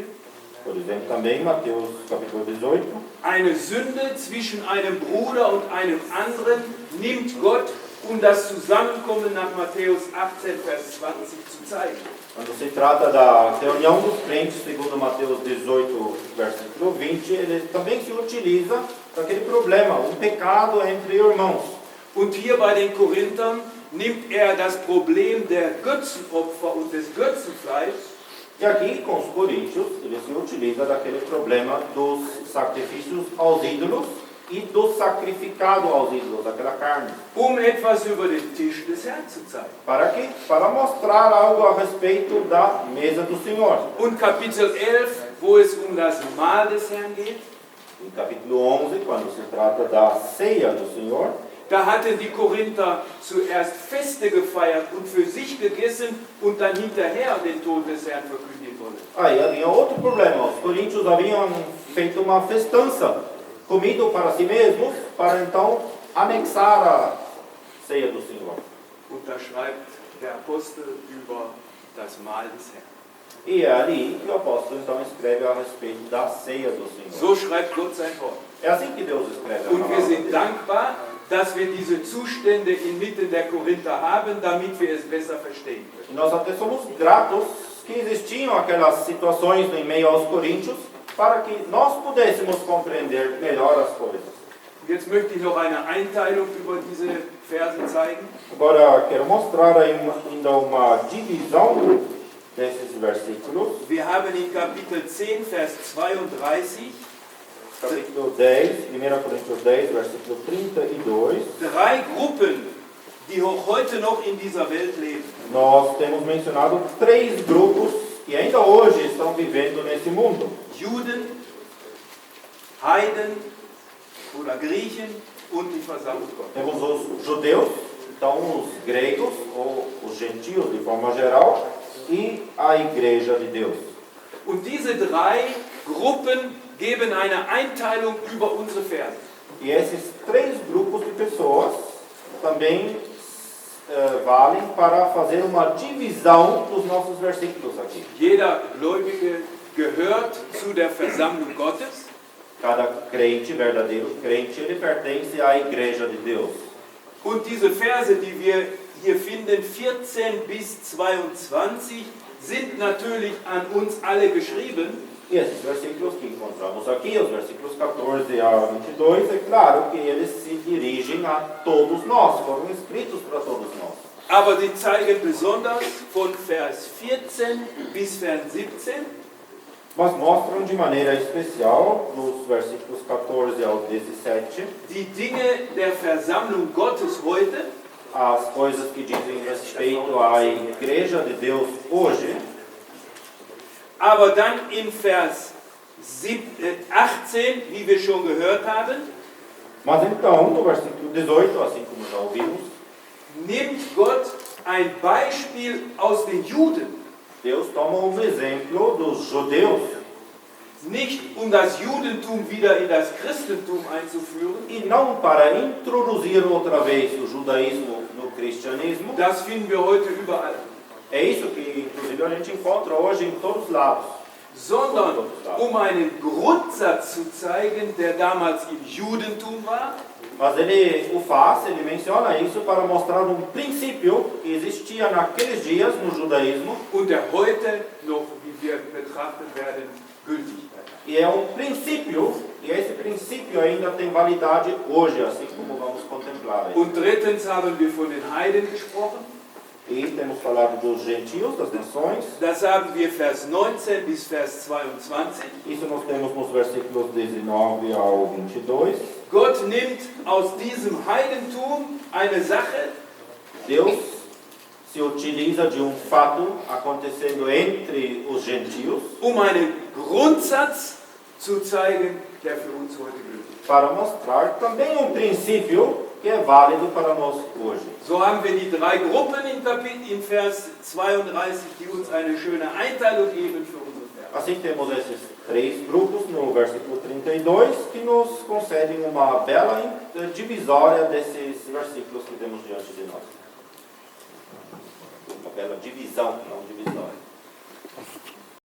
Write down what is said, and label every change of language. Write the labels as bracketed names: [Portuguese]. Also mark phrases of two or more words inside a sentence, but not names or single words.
[Portuguese] Por exemplo, também Mateus capítulo 18. [German] Eine Sünde zwischen einem Bruder und einem anderen nimmt Gott, um das Zusammenkommen nach Matthäus 18, Vers 20 zu zeigen. [Portuguese] Quando se trata da reunião dos crentes, segundo Mateus 18, versículo 20, ele também se utiliza daquele problema, um pecado entre irmãos. [German] Und hier bei den Korinthern nimmt er das Problem der Götzenopfer und des Götzenfleischs [Portuguese] E aqui, com os coríntios, ele se utiliza daquele problema dos sacrifícios aos ídolos e do sacrificado aos ídolos, daquela carne. [German] um etwas über den Tisch des Herrn zu zeigen. [Portuguese] Para quê? Para mostrar algo a respeito da mesa do Senhor. [German] Und Kapitel 11, wo es um das Mahl des Herrn geht, [Portuguese] Em capítulo 11, quando se trata da ceia do Senhor, [German] da hatten die Korinther zuerst Feste gefeiert und für sich gegessen und dann hinterher den Tod des Herrn verkündigen wollen. [Portuguese] aí havia outro problema. Os coríntios haviam feito uma festança, comido para si mesmos, para então anexar a ceia do Senhor. [German] Und da schreibt der Apostel über das Mahl des Herrn. [Portuguese] E é ali que o apóstolo então escreve a respeito da ceia do Senhor. [German] So schreibt Gott sein Wort. [Portuguese] É assim que Deus escreve a [German] Und wir [Portuguese] palavra [German] sind [Portuguese] dele. [German] dankbar, dass wir diese Zustände inmitten der Korinther haben, damit wir es besser verstehen können. [Portuguese] E nós até somos gratos que existiam aquelas situações em meio aos coríntios para que nós pudéssemos compreender melhor as coisas. [German] Jetzt möchte ich noch eine Einteilung über diese Verse zeigen. [Portuguese] Agora quero mostrar aí ainda uma divisão desses versículos. [German] Wir haben in Kapitel 10, Vers 32 [Portuguese] Capítulo 10, 1 Coríntios 10, versículo 32. [German] 3 Gruppen, die auch heute noch in dieser Welt leben. [Portuguese] Nós temos mencionado 3 grupos que ainda hoje estão vivendo nesse mundo. [German] Juden, Heiden oder Griechen und die Versammlung Gottes. [Portuguese] Temos os judeus, então os gregos, ou os gentios de forma geral, e a igreja de Deus. [German] Und diese 3 Gruppen geben eine Einteilung über unsere Verse. [Portuguese] E esses 3 grupos de pessoas também valem para fazer uma divisão dos nossos versículos aqui. [German] Jeder Gläubige gehört zu der Versammlung Gottes. [Portuguese] Cada crente, verdadeiro crente, ele pertence à igreja de Deus. [German] Und diese Verse, die wir hier finden, 14 bis 22, sind natürlich an uns alle geschrieben. [Portuguese] E esses versículos que encontramos aqui, os versículos 14 a 22, é claro que eles se dirigem a todos nós, foram escritos para todos nós. [German] Aber sie zeigen besonders von Vers 14 bis Vers 17, [Portuguese] Mas mostram de maneira especial, nos versículos 14 ao 17, [German] die Dinge der Versammlung Gottes heute, [Portuguese] as coisas que dizem respeito à igreja de Deus hoje. [German] aber dann in Vers 18, wie wir schon gehört haben, [Portuguese] Mas então, no versículo 18, assim como já ouvimos, [German] nimmt Gott ein Beispiel aus den Juden, [Portuguese] Deus toma um exemplo dos judeus, [German] nicht um das Judentum wieder in das Christentum einzuführen. [Portuguese] e não para introduzir outra vez o judaísmo no cristianismo. [German] Das finden wir heute überall. [Portuguese] É isso que, inclusive, a gente encontra hoje em todos os lados. [German] Sondern um einen Grundsatz zu zeigen, der damals im Judentum war, [Portuguese] Mas ele o faz, ele menciona isso para mostrar um princípio que existia naqueles dias no judaísmo, [German] und der heute noch, wie wir betrachten werden, gültig ist. [Portuguese] e é um princípio, e esse princípio ainda tem validade hoje, assim como vamos contemplar aí. [German] Und drittens haben wir von den Heiden gesprochen. [Portuguese] E temos falado dos gentios, das nações. [German] Das haben wir Vers 19 bis Vers 22. [Portuguese] Isso nós temos nos versículos 19 ao 22. [German] Gott nimmt aus diesem Heidentum eine Sache, [Portuguese] Deus se utiliza de um fato acontecendo entre os gentios [German] um einen Grundsatz zu zeigen, der für uns heute gültig ist. [Portuguese] para mostrar também um princípio que é válido para nós hoje. [German] So haben wir die 3 Gruppen in Vers 32, die uns eine schöne Einteilung geben für unsere Verse. [Portuguese] Assim temos esses 3 grupos no versículo 32 que nos concedem uma bela divisória desses versículos que temos diante de nós. Uma bela divisão, não divisória.